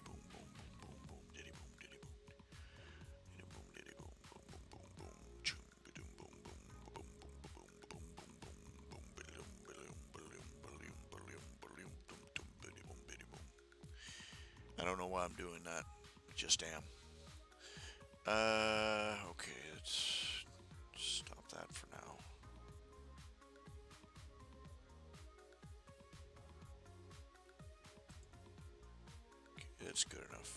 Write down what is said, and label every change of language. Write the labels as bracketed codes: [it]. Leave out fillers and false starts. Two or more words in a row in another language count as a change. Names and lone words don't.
[en] boom, boom, boom, boom, boom, diddy boom, diddy boom, diddy boom, diddy boom, boom, boom, boom, boom, chum, ba-doom, boom, boom, boom, boom, boom, boom, boom, boom, ba-doom, ba-doom, ba-doom, ba-doom, ba-doom, ba-doom, dum, dum, biddy boom, biddy boom. I don't know why I'm doing that. Just am. Okay, let's stop that for now. Okay, it's good enough.